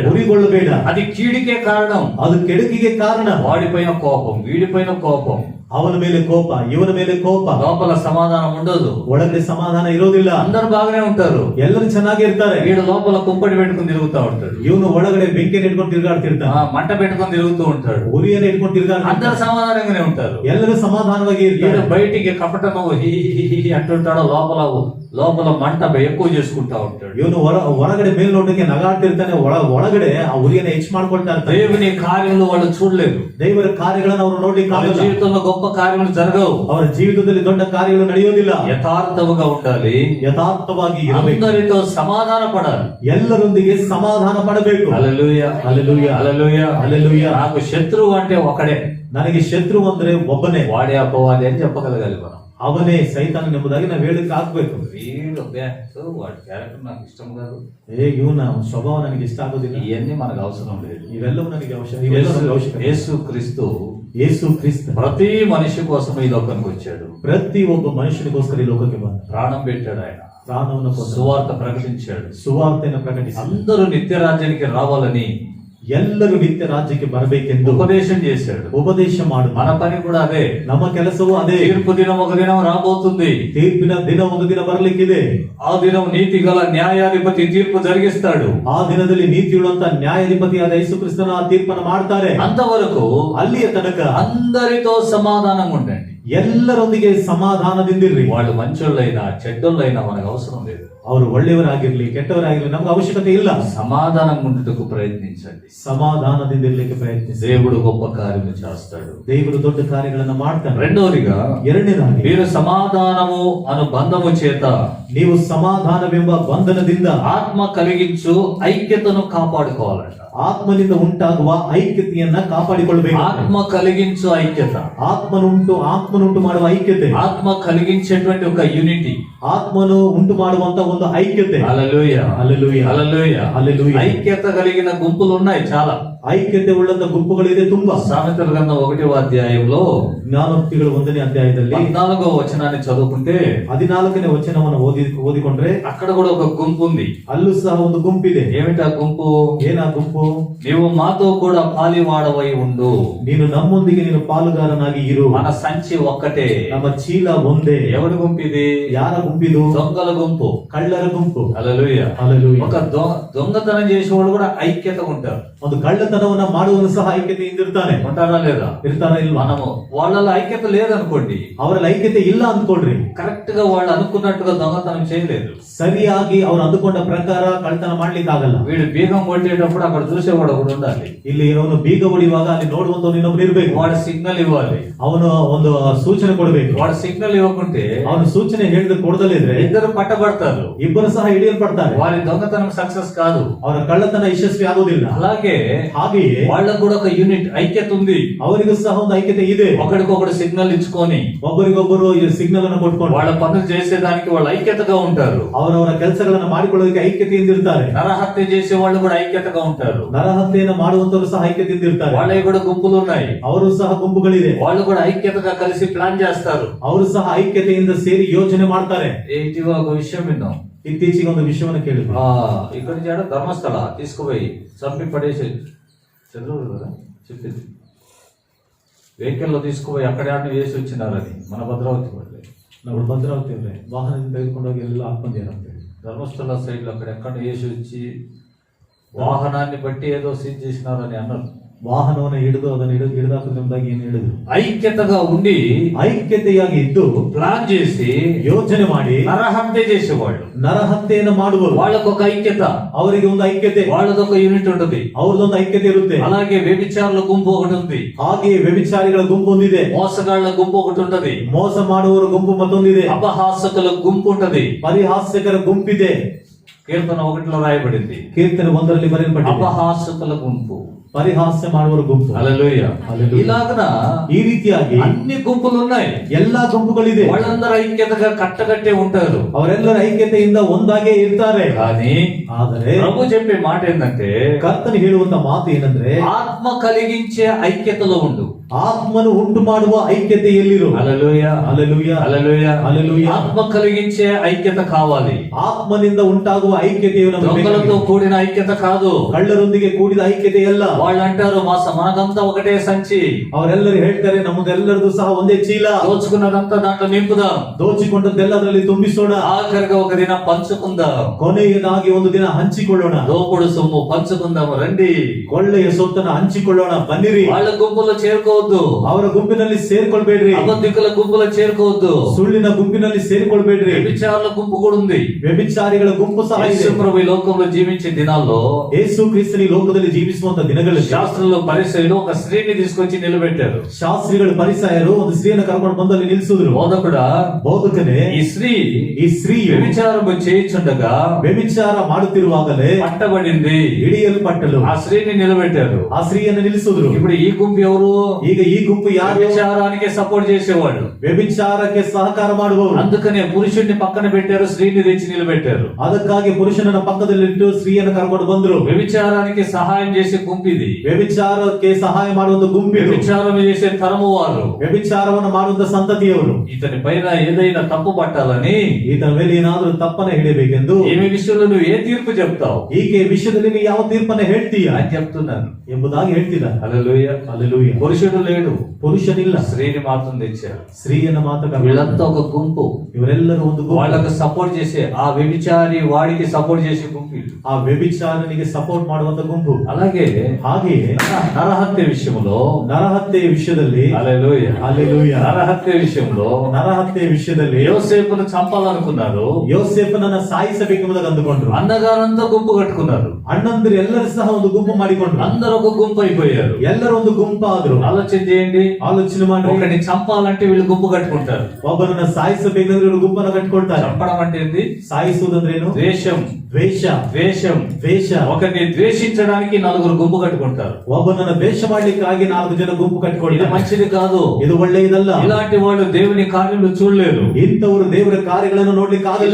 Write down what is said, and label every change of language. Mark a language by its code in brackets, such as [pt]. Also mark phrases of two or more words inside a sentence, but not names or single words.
[kn] ಉರಿಗೊಳ್ಳಬೇಡ. [te] అది కీడికే కారణం. [kn] ಅದು ಕೆಡುಕಿಗೆ ಕಾರಣ. [te] వాడిపైన కోపం, వీడిపైన కోపం, [kn] ಅವನ ಮೇಲೆ ಕೋಪ, ಇವನ ಮೇಲೆ ಕೋಪ, [te] లోపల సమాధానం ఉండదు, [kn] ಒಳಗಡೆ ಸಮಾಧಾನ ಇರೋದಿಲ್ಲ. [te] అందరు బాగానే ఉంటారు, [kn] ಎಲ್ಲರೂ ಚೆನ್ನಾಗಿ ಇರ್ತಾರೆ. [te] వీడు లోపల కుంపటి పెట్టుకుని తిరుగుతూ ఉంటాడు, [kn] ಇವನು ಒಳಗಡೆ ಬೆಂಕಿಯನ್ನು ಇಟ್ಕೊಂಡು ತಿರುಗಾಡ್ತಿರ್ತಾನೆ, [te] మంట పెట్టుకుని తిరుగుతూ ఉంటాడు, [kn] ಉರಿಯನ್ನು ಇಟ್ಕೊಂಡು [te] అందరు [kn] ತಿರುಗಾಡ್ತಿರ್ತಾನೆ. [te] సమాధానంగానే ఉంటారు. [kn] ಎಲ್ಲರೂ సమాధానವಾಗಿ [te] వీడు [kn] ಇರ್ತಾರೆ. [te] బయటికి కపటము హీ హీ హీ అంటుంటాడు, లోపల లోపల మంట ఎక్కువ చేసుకుంటా ఉంటాడు. [kn] ಇವನು ಹೊರಗಡೆ ಮೇಲ್ನೋಟಕ್ಕೆ ನಗಾಡ್ತಿರ್ತಾನೆ, ಒಳಗಡೆ ಆ ಉರಿಯನ್ನು ಹೆಚ್ಚು ಮಾಡ್ಕೊಳ್ತಾ ಇರ್ತಾನೆ. [te] దేవుని కార్యములు వాళ్ళు చూడలేదు, [kn] ದೇವರ ಕಾರ್ಯಗಳನ್ನು ಅವರು ನೋಡ್ಲಿಕ್ಕೆ [te] వాళ్ళ [kn] ಆಗಲ್ಲ. [te] జీవితంలో గొప్ప కార్యములు జరగవు. [kn] ಅವರ ಜೀವಿತದಲ್ಲಿ ದೊಡ್ಡ ಕಾರ್ಯಗಳು ನಡೆಯೋದಿಲ್ಲ. [te] యథార్థముగా ఉండాలి, [kn] ಯಥಾರ್ಥವಾಗಿ ಇರಬೇಕು, [te] అందరితో సమాధాన పడాలి. [kn] ಎಲ್ಲರೊಂದಿಗೆ ಸಮಾಧಾನ ಪಡಬೇಕು. [te] హల్లెలూయా, హల్లెలూయా, హల్లెలూయా, హల్లెలూయా. నాకు శత్రువు అంటే ఒకడే, [kn] ನನಗೆ ಶತ್ರು ಅಂದ್ರೆ ಒಬ್ಬನೇ, [te] వాడే అపవాది అని చెప్పగలగాలి మనం. [kn] ಅವನೇ ಸೈತಾನ ಎಂಬುದಾಗಿ ನಾವು ಹೇಳಿಕ್ಕೆ ಆಗ್ಬೇಕು. [te] వీడు వాడి క్యారెక్టర్ నాకు ఇష్టం కాదు, [kn] ಇವನ ಸ್ವಭಾವ ನನಗೆ ಇಷ್ಟ ಆಗೋದಿಲ್ಲ, [te] ఇవన్నీ మనకు అవసరం లేదు. [kn] ಇವೆಲ್ಲವೂ ನನಗೆ ಅವಶ್ಯಕ. [te] యేసు క్రీస్తు [kn] ಯೇಸು ಕ್ರಿಸ್ತ [te] ప్రతి మనిషి కోసం ఈ లోకానికి వచ్చాడు, [kn] ಪ್ರತಿ ಒಬ್ಬ ಮನುಷ್ಯನಿಗೋಸ್ಕರ ಈ ಲೋಕಕ್ಕೆ ಬಂದ, [te] ప్రాణం పెట్టాడు, ఆయన [kn] ಪ್ರಾಣವನ್ನು ಕೊಟ್ಟು [te] సువార్త ప్రకటించాడు, [kn] ಸುವಾರ್ತೆಯನ್ನು ಪ್ರಕಟಿಸಿ [te] అందరూ నిత్య రాజ్యానికి రావాలని [kn] ಎಲ್ಲರೂ ನಿತ್ಯ ರಾಜ್ಯಕ್ಕೆ ಬರಬೇಕೆಂದು [te] ఉపదేశం చేశాడు. [kn] ಉಪದೇಶ ಮಾಡು. [te] మన పని కూడా అదే. [kn] ನಮ್ಮ ಕೆಲಸವೂ ಅದೇ. [te] తీర్పు దినం ఒక దినం రాబోతుంది, [kn] ತೀರ್ಪಿನ ದಿನ ಒಂದು ದಿನ ಬರಲಿಕ್ಕಿದೆ. [te] ఆ దినం నీతి గల న్యాయాధిపతి తీర్పు జరిగిస్తాడు. [kn] ಆ ದಿನದಲ್ಲಿ ನೀತಿಯುಳ್ಳಂತ ನ್ಯಾಯಾಧಿಪತಿಯಾದ ಯೇಸು ಕ್ರಿಸ್ತನ ಆ ತೀರ್ಪನ್ನು ಮಾಡ್ತಾರೆ. [te] అంతవరకు [kn] ಅಲ್ಲಿಯ ತನಕ [te] అందరితో సమాధానంగా ఉండండి, [kn] ಎಲ್ಲರೊಂದಿಗೆ ಸಮಾಧಾನದಿಂದಿರ್ರಿ. [te] వాళ్ళు మంచోళ్ళైనా చెడ్డోళ్ళైనా మనకు అవసరం లేదు. [kn] ಅವರು ಒಳ್ಳೆಯವರಾಗಿರ್ಲಿ ಕೆಟ್ಟವರಾಗಿರ್ಲಿ ನಮ್ಗೆ ಅವಶ್ಯಕತೆ ಇಲ್ಲ. [te] సమాధానం ఉండుటకు ప్రయత్నించండి, [kn] ಸಮಾಧಾನದಿಂದಿರ್ಲಿಕ್ಕೆ ಪ್ರಯತ್ನಿಸಿ. [te] దేవుడు గొప్ప కార్యము చేస్తాడు. [kn] ದೇವರು ದೊಡ್ಡ ಕಾರ್ಯಗಳನ್ನ ಮಾಡ್ತಾನೆ. [te] రెండవదిగా, [kn] ಎರಡನೇದಾಗಿ [te] మీరు సమాధానము అను బంధము చేత [kn] ನೀವು ಸಮಾಧಾನವೆಂಬ ಬಂಧನದಿಂದ [te] ఆత్మ కలిగించు ఐక్యతను కాపాడుకోవాలంట. [kn] ಆತ್ಮನಿಂದ ಉಂಟಾಗುವ ಐಕ್ಯತೆಯನ್ನ ಕಾಪಾಡಿಕೊಳ್ಳಬೇಕು. [te] ఆత్మ కలిగించు ఐక్యత, [kn] ಆತ್ಮನುಂಟು ಮಾಡುವ ಐಕ್ಯತೆ, [te] ఆత్మ కలిగించేటువంటి ఒక యూనిటీ, [kn] ಆತ್ಮನು ಉಂಟು ಮಾಡುವಂತ ಒಂದು ಐಕ್ಯತೆ. [te] హల్లెలూయా, హల్లెలూయా, హల్లెలూయా, హల్లెలూయా. ఐక్యత కలిగిన గుంపులు ఉన్నాయి చాలా. [kn] ಐಕ್ಯತೆ ಉಳ್ಳಂತ ಗುಂಪುಗಳಿದೆ ತುಂಬಾ. [te] సామెతల గ్రంథం 1వ అధ్యాయంలో [kn] ಜ್ಞಾನೋಕ್ತಿಗಳು 1ನೇ ಅಧ್ಯಾಯದಲ್ಲಿ [te] 14వ వచనాన్ని చదువుకుంటే [kn] 14ನೇ ವಚನವನ್ನು ಓದಿಕೊಂಡ್ರೆ [te] అక్కడ కూడా ఒక గుంపు ఉంది. [kn] ಅಲ್ಲೂ ಸಹ ಒಂದು ಗುಂಪಿದೆ. [te] ఏమిటా గుంపు? [kn] ಏನಾ ಗುಂಪು? [te] నీవు మాతో కూడా పాలివాడవై ఉండు, [kn] ನೀನು ನಮ್ಮೊಂದಿಗೆ ನೀನು ಪಾಲುಗಾರನಾಗಿ ಇರು. [te] మన సంచి ఒక్కటే. [kn] ನಮ್ಮ ಚೀಲ ಒಂದೇ. [te] ఎవరి గుంపు ఇది? [kn] ಯಾರ ಗುಂಪಿದು? [te] దొంగల గుంపు, ಕಳ್ಳರ ಗುಂಪು. హల్లెలూయా. హల్లెలూయా. ఒక దొంగతనం చేసేవాడు కూడా ఐక్యత ఉంటారు. [kn] ಒಂದು ಕಳ್ಳತನವನ್ನ ಮಾಡುವನು ಸಹ ಐಕ್ಯತೆಯಿಂದ ಇರ್ತಾನೆ. [te] ఉంటారా లేదా? [kn] ಇರ್ತಾರ ಇಲ್ವಾ? [te] మనము వాళ్ళలో ఐక్యత లేదనుకోండి, [kn] ಅವರಲ್ಲಿ ಐಕ್ಯತೆ ಇಲ್ಲ ಅಂದ್ಕೊಳ್ರಿ, [te] కరెక్ట్ గా వాళ్ళు అనుకున్నట్టుగా దొంగతనం చేయలేదు, [kn] ಸರಿಯಾಗಿ ಅವ್ರು ಅಂದುಕೊಂಡ ಪ್ರಕಾರ ಕಳ್ಳತನ ಮಾಡ್ಲಿಕ್ಕೆ ಆಗಲ್ಲ. [te] వీడు బీగం కొట్టేటప్పుడు అక్కడ చూసేవాడు ఒకడు ఉండాలి, [kn] ಇಲ್ಲಿ ಅವನು ಬೀಗ ಹೊಡಿಯುವಾಗ ಅಲ್ಲಿ ನೋಡುವಂತ ಇನ್ನೊಬ್ರು ಇರ್ಬೇಕು. [te] వాడు సిగ్నల్ ఇవ్వాలి, [kn] ಅವನು ಒಂದು ಸೂಚನೆ ಕೊಡಬೇಕು. [te] వాడు సిగ్నల్ ఇవ్వకుంటే [kn] ಅವನು ಸೂಚನೆ ಹೇಳಿದ್ರೆ ಕೊಡದಲ್ಲಿದ್ರೆ [te] ఇద్దరు పట్టబడతారు, [kn] ಇಬ್ಬರು ಸಹ ಹಿಡಿಯಲ್ಪಡ್ತಾರೆ. [te] వారి దొంగతనం సక్సెస్ కాదు. [kn] ಅವರ ಕಳ್ಳತನ ಯಶಸ್ವಿ ಆಗೋದಿಲ್ಲ. [te] అలాగే [kn] ಹಾಗೆಯೇ [te] వాళ్ళకు కూడా ఒక యూనిట్ ఐక్యత ఉంది. [kn] ಅವರಿಗೂ ಸಹ ಒಂದು ಐಕ್ಯತೆ ಇದೆ. [te] ఒకరికొకరు సిగ్నల్ ఇచ్చుకొని [kn] ಒಬ್ಬರಿಗೊಬ್ಬರು ಸಿಗ್ನಲ್ ಅನ್ನು ಕೊಟ್ಕೊಂಡು [te] వాళ్ళ పనులు చేసేదానికి వాళ్ళు ఐక్యతగా ఉంటారు. [kn] ಅವರವರ ಕೆಲಸಗಳನ್ನ ಮಾಡಿಕೊಳ್ಳೋದಕ್ಕೆ ಐಕ್ಯತೆಯಿಂದ ಇರ್ತಾರೆ. [te] నరహత్య చేసే వాళ్ళు కూడా ఐక్యతగా ఉంటారు. [kn] ನರಹತ್ಯೆಯನ್ನು ಮಾಡುವಂತವರು ಸಹ ಐಕ್ಯತೆಯಿಂದ ಇರ್ತಾರೆ. [te] వాళ్ళవి కూడా గుంపులు ఉన్నాయి, [kn] ಅವರು ಸಹ ಗುಂಪುಗಳಿದೆ. [te] వాళ్ళు కూడా ఐక్యతగా కలిసి ప్లాన్ చేస్తారు. [kn] ಅವರು ಸಹ ಐಕ್ಯತೆಯಿಂದ ಸೇರಿ ಯೋಚನೆ ಮಾಡ್ತಾರೆ. [te] ఇటీవల ఒక విషయం విన్నాం, [kn] ಇತ್ತೀಚೆಗೆ ಒಂದು ವಿಷಯವನ್ನು ಕೇಳಿದ್ರು. [te] ఇక్కడి నుంచి ధర్మస్థಳ తీసుకుపోయి చంపి పడేసి చంద్రుడు కదా చెప్పింది, వెహికల్లో తీసుకుపోయి అక్కడే వేసి వచ్చినారని మన భద్రావతి వాళ్ళు. [kn] ನಾವು ಭದ್ರಾವತಿ ಅಂದ್ರೆ ವಾಹನದಿಂದ ತೆಗೆದುಕೊಂಡೋಗಿ ಎಲ್ಲ ಹಾಕೊಂಡೇನು ಅಂತ ಹೇಳಿ [te] ధర్మస్థల సైడ్ లో అక్కడెక్కడ వేసి వచ్చి వాహనాన్ని బట్టి ఏదో సీజ్ చేసినారని అన్నారు. [kn] ವಾಹನವನ್ನು ಹಿಡಿದು ಅದನ್ನು ಹಿಡಿದಾಕುವುದಾಗಿ ಏನು ಹೇಳಿದ್ರು. [te] ఐక్యతగా ఉండి [kn] ಐಕ್ಯತೆಯಾಗಿ ಇದ್ದು [te] ప్లాన్ చేసి [kn] ಯೋಚನೆ ಮಾಡಿ [te] నరహత్య చేసేవాళ్ళు, [kn] ನರಹತ್ಯೆಯನ್ನು ಮಾಡುವರು. [te] వాళ్ళకు ఒక ఐక్యత, [kn] ಅವರಿಗೆ ಒಂದು ಐಕ್ಯತೆ, [te] వాళ్ళదొక యూనిట్ ఉంటుంది. [kn] ಅವ್ರದೊಂದು ಐಕ್ಯತೆ ಇರುತ್ತೆ. [te] అలాగే వ్యభిచారుల గుంపు ఒకటి ఉంది, [kn] ಹಾಗೆಯೇ ವ್ಯಭಿಚಾರಿಗಳ ಗುಂಪು ಒಂದಿದೆ, [te] మోసగాళ్ల గుంపు ఒకటి ఉంటది, [kn] ಮೋಸ ಮಾಡುವವರ ಗುಂಪು ಮತ್ತೊಂದಿದೆ, [te] అపహాసకుల గుంపు ఉంటది, [kn] ಪರಿಹಾಸ್ಯಕರ ಗುಂಪಿದೆ. [te] కీర్తన 1లో రాయబడింది, [kn] ಕೀರ್ತನೆ 1ರಲ್ಲಿ ಬರೆಯಲ್ಪಟ್ಟಿದೆ, [te] అపహాసకుల గుంపు. [kn] ಪರಿಹಾಸ್ಯ ಮಾಡುವವರ ಗುಂಪು. [te] హల్లెలూయా. హల్లెలూయా. ఇలాగన [kn] ఈ ರೀತಿಯಾಗಿ [te] అన్ని గుంపులు ఉన్నాయి. [kn] ಎಲ್ಲಾ ಗುಂಪುಗಳಿದೆ. [te] వాళ్ళందరూ ఐక్యతగా కట్టగట్టే ఉంటారు. [kn] ಅವರೆಲ್ಲರ ಐಕ್ಯತೆಯಿಂದ ಒಂದಾಗೇ ಇರ್ತಾರೆ. [te] కానీ [kn] ಆದರೆ [te] ప్రభు చెప్పే మాట ఏంటంటే, [kn] ಕರ್ತನು ಹೇಳುವಂತ ಮಾತು ಏನಂದ್ರೆ, [te] ఆత్మ కలిగించే ఐక్యతలో ఉండు. [kn] ಆತ್ಮನು ಉಂಟು ಮಾಡುವ ಐಕ್ಯತೆಯಲ್ಲಿರು. [te] హల్లెలూయా. హల్లెలూయా. హల్లెలూయా. హల్లెలూయా. ఆత్మ కలిగించే ఐక్యత కావాలి. [kn] ಆತ್ಮನಿಂದ ಉಂಟಾಗುವ ಐಕ್ಯತೆಯು ನಮಗೆ [te] దొంగలతో [kn] ಬೇಕಾಗಿದೆ. [te] కూడిన ఐక్యత కాదు. [kn] ಕಳ್ಳರೊಂದಿಗೆ ಕೂಡಿದ ಐಕ್ಯತೆಯಲ್ಲ. [te] వాళ్ళు అంటారు మనకంతా ఒకటే సంచి, [kn] ಅವರೆಲ್ಲರೂ ಹೇಳ್ತಾರೆ ನಮ್ಮದೆಲ್ಲರದು ಸಹ ಒಂದೇ ಚೀಲ, [te] దోచుకున్నదంతా దాంట్లో నింపుదాం, [kn] ದೋಚಿಕೊಂಡದ್ದೆಲ್ಲದರಲ್ಲಿ ತುಂಬಿಸೋಣ, [te] ఆఖరిగా ఒక దినం పంచుకుందాం, [kn] ಕೊನೆಯದಾಗಿ ಒಂದು ದಿನ ಹಂಚಿಕೊಳ್ಳೋಣ, [te] దోపుడు సొమ్ము పంచుకుందాం రండి. [kn] ಕೊಳ್ಳೆಯ ಸೊತ್ತನ್ನು ಹಂಚಿಕೊಳ್ಳೋಣ ಬನ್ನಿರಿ. [te] వాళ్ళ గుంపులో చేరుకోవద్దు, [kn] ಅವರ ಗುಂಪಿನಲ್ಲಿ ಸೇರ್ಕೊಳ್ಬೇಡ್ರಿ, [te] అబద్ధికుల గుంపులో చేరుకోవద్దు, [kn] ಸುಳ್ಳಿನ ಗುಂಪಿನಲ್ಲಿ ಸೇರಿಕೊಳ್ಬೇಡ್ರಿ. [te] వ్యభిచారుల గుంపు కూడా ఉంది. [kn] ವ್ಯಭಿಚಾರಿಗಳ ಗುಂಪು ಸಹ ಇದೆ. [te] యేసు ప్రభు ఈ లోకంలో జీవించే దినాల్లో [kn] ಯೇಸು ಕ್ರಿಸ್ತನ ಈ ಲೋಕದಲ್ಲಿ ಜೀವಿಸುವಂತ ದಿನಗಳಲ್ಲಿ [te] శాస్త్రంలో పరిసయ్యులు ఒక స్త్రీని తీసుకొచ్చి నిలబెట్టారు. [kn] ಶಾಸ್ತ್ರಿಗಳು ಪರಿಸಯರು ಒಂದು ಸ್ತ್ರೀಯನ್ನು ಕರ್ಕೊಂಡು ಬಂದಲ್ಲಿ ನಿಲ್ಲಿಸಿದ್ರು. [te] బోధకుడా, [kn] ಬೋಧಕನೇ, [te] ఈ స్త్రీ [kn] ವ್ಯಭಿಚಾರವು [te] చేయించుండగా [kn] ವ್ಯಭಿಚಾರ ಮಾಡುತ್ತಿರುವಾಗಲೇ [te] పట్టబడింది, [kn] ಹಿಡಿಯಲ್ಪಟ್ಟಳು. [te] ఆ స్త్రీని నిలబెట్టారు. [kn] ಆ ಸ್ತ್ರೀಯನ್ನು ನಿಲ್ಲಿಸಿದ್ರು. [te] ఇప్పుడు ఈ గుంపు ఎవరు? [kn] ಈಗ ಈ ಗುಂಪು ಯಾರು? [te] వ్యభిచారానికి సపోర్ట్ చేసేవాళ్ళు, [kn] ವ್ಯಭಿಚಾರಕ್ಕೆ ಸಹಕಾರ ಮಾಡುವವರು. [te] అందుకనే పురుషుడిని పక్కన పెట్టారు, స్త్రీని తెచ్చి నిలబెట్టారు. [kn] ಅದಕ್ಕಾಗಿ ಪುರುಷನನ್ನ ಪಕ್ಕದಲ್ಲಿಟ್ಟು ಸ್ತ್ರೀಯನ್ನು ಕರ್ಕೊಂಡು ಬಂದ್ರು. [te] వ్యభిచారానికి సహాయం చేసే గుంపు ఇది. [kn] ವ್ಯಭಿಚಾರಕ್ಕೆ ಸಹಾಯ ಮಾಡುವಂತ ಗುಂಪಿರು. [te] వ్యభిచారం చేసే తరము వారు, [kn] ವ್ಯಭಿಚಾರವನ್ನು ಮಾಡುವಂತ ಸಂತತಿಯವರು. [te] ఇతని పైన ఏదైనా తప్పు పట్టాలని, [kn] ಈತನ ಮೇಲೆ ಏನಾದ್ರೂ ತಪ್ಪನ್ನ ಹಿಡಿಯಬೇಕೆಂದು, [te] ఏమి విషయంలో నువ్వు ఏ తీర్పు చెప్తావు [kn] ಈಕೆ ವಿಷಯದಲ್ಲಿ ನೀವು ಯಾವ ತೀರ್ಪನ್ನ ಹೇಳ್ತೀಯ [te] అని చెప్తున్నాను. [kn] ಎಂಬುದಾಗಿ ಹೇಳ್ತಿದ್ದಾರೆ. [te] హల్లెలూయా. హల్లెలూయా. పురుషుడు లేడు, [kn] ಪುರುಷನಿಲ್ಲ, [te] స్త్రీని మాత్రం తెచ్చారు. [kn] ಸ್ತ್ರೀಯನ್ನ ಮಾತ್ರ [te] వీళ్ళంతా ఒక గుంపు, [kn] ಇವರೆಲ್ಲರೂ ಒಂದು ಗುಂಪು. [te] వాళ్ళకు సపోర్ట్ చేసే ఆ వ్యభిచారి వాడికి సపోర్ట్ చేసే గుంపు ఇది. [kn] ಆ ವ್ಯಭಿಚಾರನಿಗೆ ಸಪೋರ್ಟ್ ಮಾಡುವಂತ ಗುಂಪು. [te] అలాగే [kn] ಹಾಗೆಯೇ [te] నరహత్య విషయంలో, [kn] ನರಹತ್ಯೆಯ ವಿಷಯದಲ್ಲಿ, [te] హల్లెలూయా, హల్లెలూయా, నరహత్య విషయంలో [kn] ನರಹತ್ಯೆಯ ವಿಷಯದಲ್ಲಿ [te] యోసేపును చంపాలనుకున్నారు. [kn] ಯೋಸೇಫನನ್ನ ಸಾಯಿಸಬೇಕೆಂಬುದಾಗಿ ಅಂದುಕೊಂಡ್ರು. [te] అన్నగారంతా గుంపు కట్టుకున్నారు. [kn] ಅಣ್ಣಂದಿರು ಎಲ್ಲರೂ ಸಹ ಒಂದು ಗುಂಪು ಮಾಡಿಕೊಂಡ್ರು. [te] అందరూ ఒక గుంపు అయిపోయారు. [kn] ಎಲ್ಲರೂ ಒಂದು ಗುಂಪಾದ್ರು. [te] ఆలోచన చేయండి, [kn] ಆಲೋಚನೆ ಮಾಡಿ. [te] ఒకరిని చంపాలంటే వీళ్ళు గుంపు కట్టుకుంటారు. [kn] ಒಬ್ಬನನ್ನ ಸಾಯಿಸಬೇಕಂದ್ರೆ ಇವರು ಗುಂಪನ್ನ ಕಟ್ಕೊಳ್ತಾರೆ. [te] చంపడం అంటే ఏంది? [kn] ಸಾಯಿಸುವುದಂದ್ರೇನು? [te] ద్వేషం. [kn] ದ್ವೇಷ. [te] ద్వేషం. [kn] ದ್ವೇಷ. [te] ఒకరిని ద్వేషించడానికి నలుగురు గుంపు కట్టుకుంటారు. [kn] ಒಬ್ಬನನ್ನ ದ್ವೇಷ ಮಾಡ್ಲಿಕ್ಕಾಗಿ 4 ಜನ ಗುಂಪು [te] ఇది [kn] ಕಟ್ಟಿಕೊಳ್ಳಿ. [te] మంచిది కాదు. [kn] ಇದು ಒಳ್ಳೆಯದಲ್ಲ. [te] ఇలాంటి వాళ్ళు దేవుని కార్యములు చూడలేరు. [kn] ಇಂಥವರು ದೇವರ ಕಾರ್ಯಗಳನ್ನು ನೋಡ್ಲಿಕ್ಕೆ ಆಗಲ್ಲ.